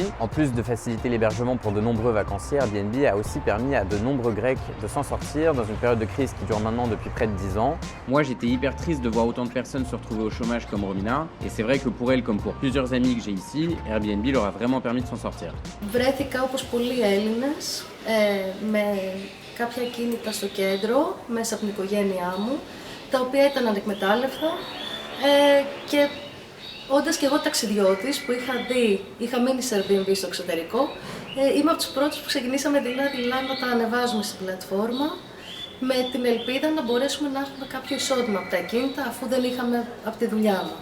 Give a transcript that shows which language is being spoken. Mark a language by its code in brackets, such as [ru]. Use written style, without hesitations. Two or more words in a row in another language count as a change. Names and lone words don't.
[fr] En plus de faciliter l'hébergement pour de nombreux vacanciers, Airbnb a aussi permis à de nombreux Grecs de s'en sortir dans une période de crise qui dure maintenant depuis près de 10 ans. Moi j'étais hyper triste de voir autant de personnes se retrouver au chômage comme Romina et c'est vrai que pour elle comme pour plusieurs amis que j'ai ici, Airbnb leur a vraiment permis de s'en sortir. [el] Βρέθηκα όπως πολλοί Έλληνες με κάποια κίνητα στο κέντρο μέσα από την οικογένειά μου, τα οποία ήταν ανεκμετάλλευτα και όντας και εγώ ταξιδιώτης που είχα μείνει σε Airbnb στο εξωτερικό, είμαι από τους πρώτους που ξεκινήσαμε δειλά-δειλά να τα ανεβάζουμε στην πλατφόρμα με την ελπίδα να μπορέσουμε να έχουμε κάποιο εισόδημα από τα ακίνητα αφού δεν είχαμε από τη δουλειά μας.